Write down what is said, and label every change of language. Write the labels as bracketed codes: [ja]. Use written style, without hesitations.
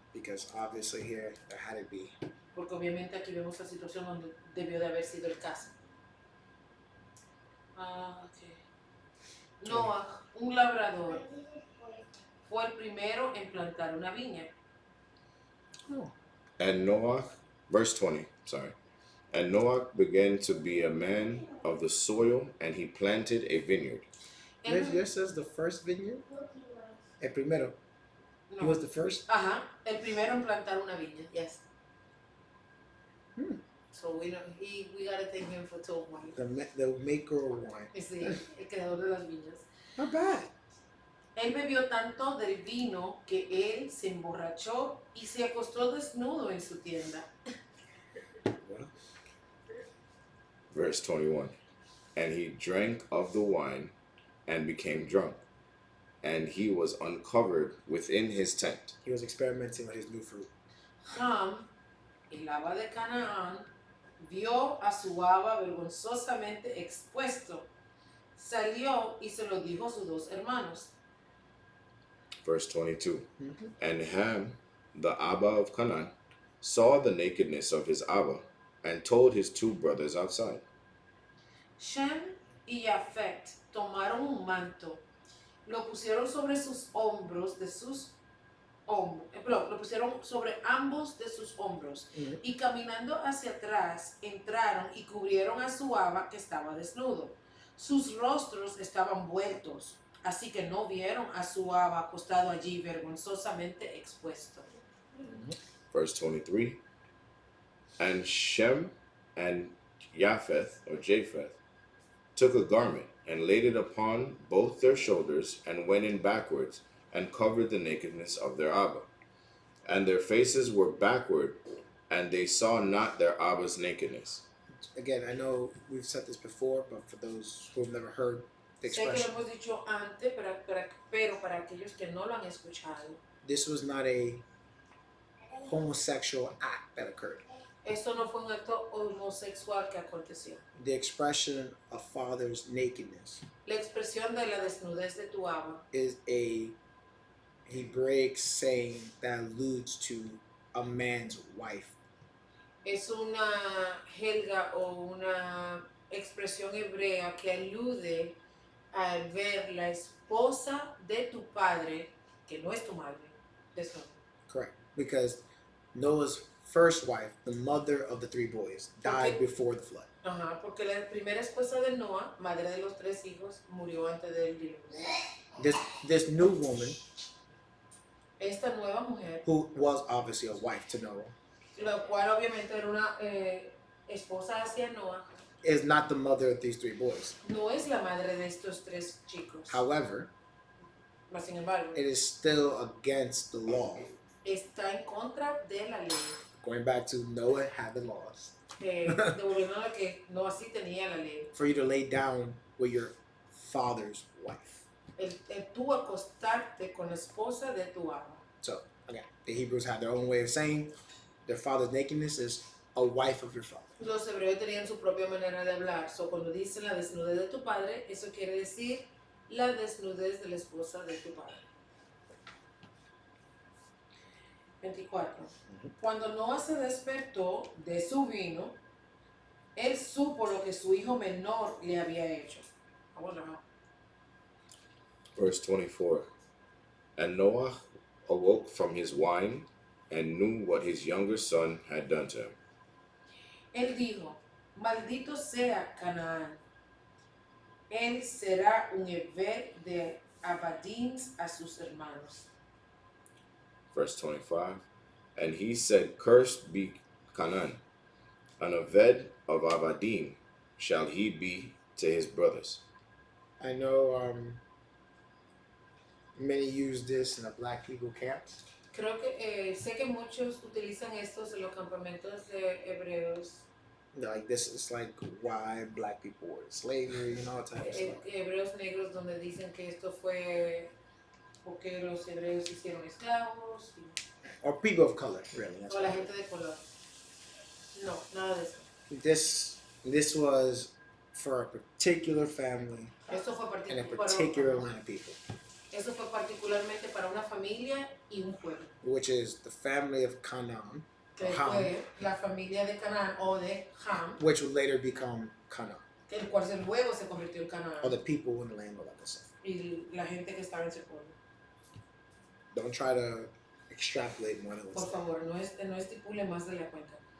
[en] Because obviously here there had to be. [es] Porque obviamente aquí vemos la situación donde debió de haber sido el caso. Okay. Noah, un labrador, fue el primero en plantar una viña. Oh. [en] And Noah, verse 20, sorry. And Noah began to be a man of the soil, and he planted a vineyard. This says the first vineyard. [es] El primero. No. [en] He was the first. [es] Ajá, el primero en plantar una viña, [en] yes. Hmm. So we gotta thank him for told wine. The maker of wine. [es] Sí, el creador de las viñas. [en] Not bad. [es] Él bebió tanto del vino que él se emborrachó y se acostó desnudo en su tienda. [en] Well. Verse 21. And he drank of the wine and became drunk, and he was uncovered within his tent. He was experimenting with his new fruit. [es] Ham, el Abba de Canaán, vio a su Abba vergonzosamente expuesto. Salió y se lo dijo a sus dos hermanos. [en] Verse 22. Mm-hmm. And Ham, the Abba of Canaan, saw the nakedness of his Abba, and told his two brothers outside. [es] Shem y Yafet tomaron un manto, lo pusieron sobre sus hombros de sus lo pusieron sobre ambos de sus hombros. Mhm. Y caminando hacia atrás, entraron y cubrieron a su aba que estaba desnudo. Sus rostros estaban vueltos, así que no vieron a su aba acostado allí vergonzosamente expuesto. [en] Verse 23. And Shem and Japheth took a garment and laid it upon both their shoulders and went in backwards and covered the nakedness of their Abba. And their faces were backward, and they saw not their Abba's nakedness. Again, I know we've said this before, but for those who have never heard the [es] Sé que lo [en] expression, [es] hemos dicho antes, pero para aquellos que no lo han escuchado, [en] this was not a homosexual act that occurred. [es] esto no fue un acto homosexual que aconteció. [en] The expression of father's nakedness [es] La expresión de la desnudez de tu aba [en] is a Hebraic saying that alludes to a man's wife. [es] es una jerga o una expresión hebrea que alude a ver la esposa de tu padre, que no es tu madre, desnuda. [en] Correct. Because Noah's first wife, the mother of the three boys, died Okay. before the flood. [es] Ajá, porque la primera esposa de Noah, madre de los 3 hijos, murió antes del diluvio. [en] This new woman, [es] Esta nueva mujer, [en] who was obviously a wife to Noah, [es] la cual obviamente era una esposa hacia Noah, [en] is not the mother of these three boys. [es] no es la madre de estos 3 chicos. [en] However, [es] Mas, sin embargo, [en] it is still against the law. [es] está en contra de la ley. [en] Going back to Noah had the laws. [es] Devolviendo a que Noah sí tenía la ley. [en] For you to lay down with your father's wife. [es] El tú acostarte con la esposa de tu amo. [en] So, again, the Hebrews had their own way of saying their father's nakedness is a wife of your father. [es] Los hebreos tenían su propia manera de hablar. So, cuando dicen la desnudez de tu padre, eso quiere decir la desnudez de la esposa de tu padre. 24. Cuando Noah se despertó de su vino, él supo lo que su hijo menor le había hecho. [en] Verse 24. And Noah awoke from his wine and knew what his younger son had done to him. [es] Él dijo, maldito sea Canaán. Él será un Heber de Abadín a sus hermanos. [en] Verse 25. And he said, Cursed be Canaan, an Aved of Avadim shall he be to his brothers. I know many use this in the black people camps. [es] Creo que sé que muchos utilizan estos en los campamentos de hebreos, [en] Like this is like why black people were in slavery and all type of stuff. [es] hebreos negros, donde dicen que esto fue porque los hebreos se hicieron esclavos [en] Or people of color, really. That's [es] o la [en] what [es] gente de color. No, nada de eso. [en] this was for a particular family [es] Esto fue [en] and a particular line of people, [es] Eso fue particularmente para una familia y un pueblo. [en] which is the family of Canaan, [es] Que [en] Ham, [es] fue la familia de Canaán o de Ham, [en] which would later become Canaan, [es] el cual luego se convirtió en Canaán. [en] or the people in the land, all that stuff. [es] Y la gente que estaba en ese pueblo. [en] Don't try to extrapolate more than [es] Por [en] what's there. [es] favor, no estipule más de la cuenta.